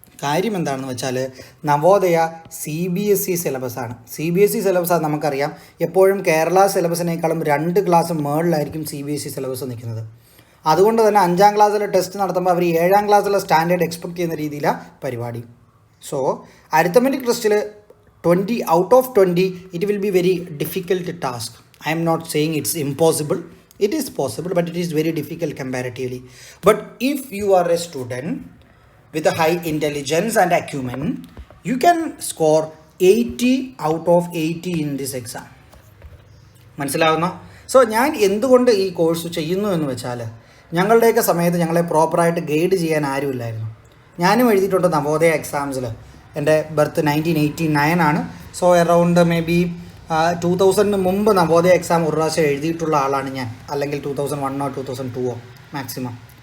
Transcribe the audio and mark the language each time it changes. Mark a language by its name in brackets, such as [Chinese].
[Malayalam] കാര്യം എന്താണെന്ന് വെച്ചാൽ നവോദയ CBSE സിലബസാണ്. CBSE സിലബസ് നമുക്കറിയാം, എപ്പോഴും കേരള സിലബസിനേക്കാളും 2 ക്ലാസ് മുകളിലായിരിക്കും CBSE സിലബസ് നിൽക്കുന്നത്. അതുകൊണ്ട് തന്നെ 5ാം ക്ലാസ്സിലെ ടെസ്റ്റ് നടത്തുമ്പോൾ അവർ 7ാം ക്ലാസ്സിലെ സ്റ്റാൻഡേർഡ് എക്സ്പെക്ട് ചെയ്യുന്ന രീതിയിലാണ് പരിപാടി. [English] So arithmetic ടെസ്റ്റിൽ 20 out of 20 it will be very difficult task. I am not saying it's impossible. It is possible, but it is very difficult comparatively. But if you are a student with a high intelligence and acumen, you can score 80 out of 80 in this exam. [Malayalam] മനസ്സിലാവുന്നോ? So ഞാൻ എന്തുകൊണ്ട് ഈ course ചെയ്യുന്നു എന്ന് വെച്ചാൽ ഞങ്ങളുടെയൊക്കെ സമയത്ത് ഞങ്ങളെ പ്രോപ്പറായിട്ട് ഗൈഡ് ചെയ്യാൻ ആരുമില്ലായിരുന്നു. ഞാനും എഴുതിയിട്ടുണ്ട് നവോദയ എക്സാംസിൽ. എൻ്റെ ബർത്ത് 1989 ആണ്. സോ [English] around maybe [Malayalam] 2000 മുമ്പ് നവോദയ എക്സാം ഒരു പ്രാവശ്യം എഴുതിയിട്ടുള്ള ആളാണ് ഞാൻ, അല്ലെങ്കിൽ 2001 2002 മാക്സിമം.